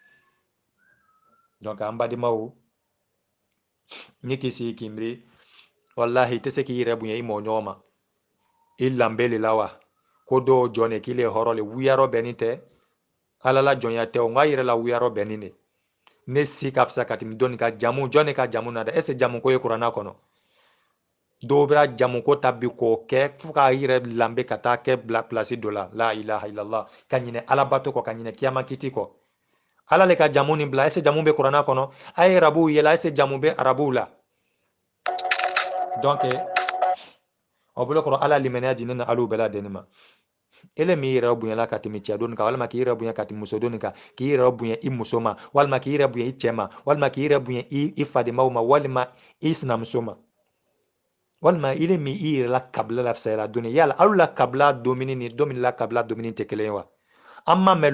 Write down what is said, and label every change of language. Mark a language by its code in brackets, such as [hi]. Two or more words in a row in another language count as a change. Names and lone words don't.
[bm] donc an badimaw ni k'i sigi k'i miiri wallahi i tɛ se k'i yɛrɛ bonya i mɔgɔ ɲɔgɔn ma i lanbe le la wa ko dɔw jɔn ne k'i le hɔrɔn le wuyarɔ bɛnni tɛ ala la jɔnya tɛ o nka yɛrɛ la wuyarɔ bɛnni de ne si ka fisa ka tɛmɛ dɔnni ka jamu jɔn ne ka jamu na dɛ [fr] est ce que [bm] jamu ko ye kuranna kɔnɔ dɔw bɛna jamu ko ta bi k'o kɛ fo k'a yɛrɛ lanbe ka taa kɛ bila place dɔ la [ar] لا إله إلا الله [bm] ka ɲinɛ alabato kɔ ka ɲinɛ kiyama kiti kɔ ala le ka jamu nin bila [fr] est ce que [bm] jamu bɛ kuranna kɔnɔ a ye arabuw yela [fr] est ce que [bm] jamu bɛ arabuw la donc o bolo kɔrɔ ala limaniya di ne ni alu bɛɛ lajɛlen ma ele min yɛrɛ bonyala ka tɛmɛ cɛ dɔɔni kan walima k'i yɛrɛ bonya ka tɛmɛ muso dɔɔni kan k'i yɛrɛ bonya i muso ma walima k'i yɛrɛ bonya i cɛ ma walima k'i yɛrɛ bonya i fadenmaw ma walima i sinamuso ma walima ile min i yɛrɛ la kabila la fisayala dɔɔni yala alu la kabila domini ni domini la kabila domini tɛ kelen ye wa an ma mɛn